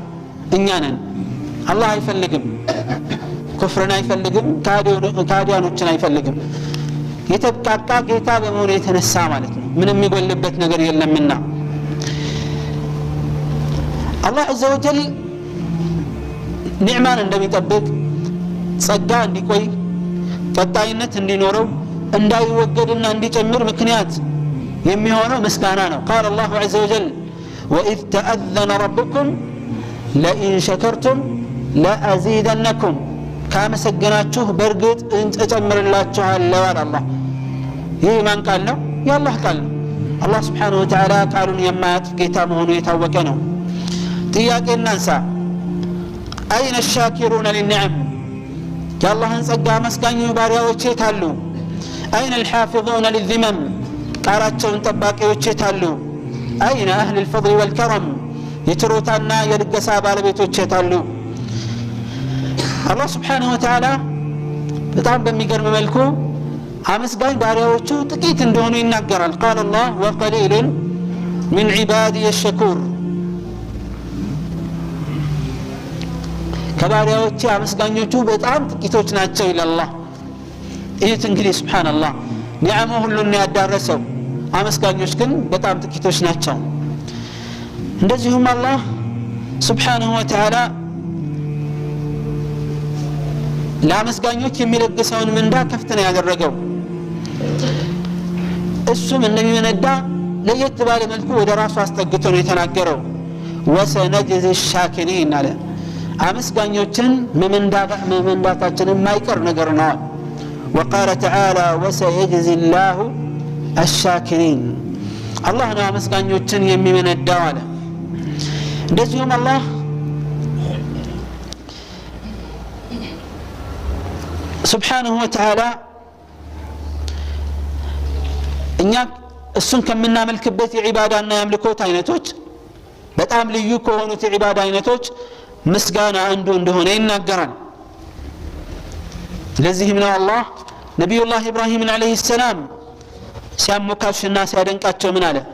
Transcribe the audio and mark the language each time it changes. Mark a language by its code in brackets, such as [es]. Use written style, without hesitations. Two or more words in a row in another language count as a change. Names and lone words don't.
[am] እኛ ነን። አላህ አይፈልግም፣ ኩፍርን አይፈልግም፣ ካዲያኖችን አይፈልግም። የተብቃቃ ጌታ በመሆኑ የተነሳ ማለት ነው። ምንም የሚጎልበት ነገር የለምና አላህ [ar] عز وجل [am] ኒዕማን እንደሚጠብቅ ጸጋ እንዲቆይ ቀጣይነት እንዲኖረው እንዳይወገድና እንዲጨምር ምክንያት የሚሆነው ምስጋና ነው። [ar] قال الله عز وجل وإذ تأذن ربكم لئن شكرتم لأزيدنكم [am] ካመሰገናችሁ በርግጥ እጨምር እላችኋለሁ አለ አላህ። ይህ ማን ቃል ነው? የአላህ ቃል ነው። አላህ [ar] سبحانه وتعالى [am] ቃሉን የማያጥፍ ጌታ መሆኑ የታወቀ ነው። ጥያቄ እናንሳ። [ar] أين الشاكرون للنعم [am] የአላህን ጸጋ መስጋኝ ባሪያዎች የት አሉ? [ar] أين الحافظون للذمم [am] ቃላቸውን ጠባቂዎች የት አሉ? [ar] أين أهل الفضل والكرم [am] የችሮታና የልገሳ ባለቤቶች የት አሉ? አላህ [ar] سبحانه وتعالى [am] በጣም በሚገርም መልኩ አመስጋኝ ባሪያዎቹ ጥቂት እንደሆኑ ይናገራል። [ar] قال الله وقليل من عبادي الشكور [am] ከባሪያዎቹ አመስጋኞቹ በጣም ጥቂቶች ናቸው ይላል አላህ። ይህ እንግዲህ ሱብሃንአላህ ኒዓሙ ሁሉን ያዳረሰው፣ አመስጋኞች ግን በጣም ጥቂቶች ናቸው። እንደዚሁም አላህ [ar] سبحانه وتعالى [am] ለአመስጋኞች የሚለግሰውን ምንዳ ከፍተኛ ያደረገው እሱም እንደሚመነዳ ለየት ባለ መልኩ ወደ ራሱ አስጠግቶ ነው የተናገረው። [ar] وسنجزي الشاكرين [am] አለ። አመስጋኞችን መመንዳታችን የማይቀር ነገር ነው። [ar] وقال تعالى وسيجزي الله الشاكرين [am] አላህ ነው አመስጋኞችን የሚመነዳው አለ። እንደዚሁም አላህ [ar] سبحانه وتعالى [am] እኛ እሱን ከምናመልክበት የዒባዳና የአምልኮት አይነቶች በጣም ልዩ ከሆኑት የዒባዳ አይነቶች ምስጋና አንዱ እንደሆነ ይናገራል። ለዚህም ነው አላህ ነቢዩላህ ኢብራሂምን [ar] عليه السلام [am] ሲያሞካሽና ሲያደንቃቸው ምን አለ?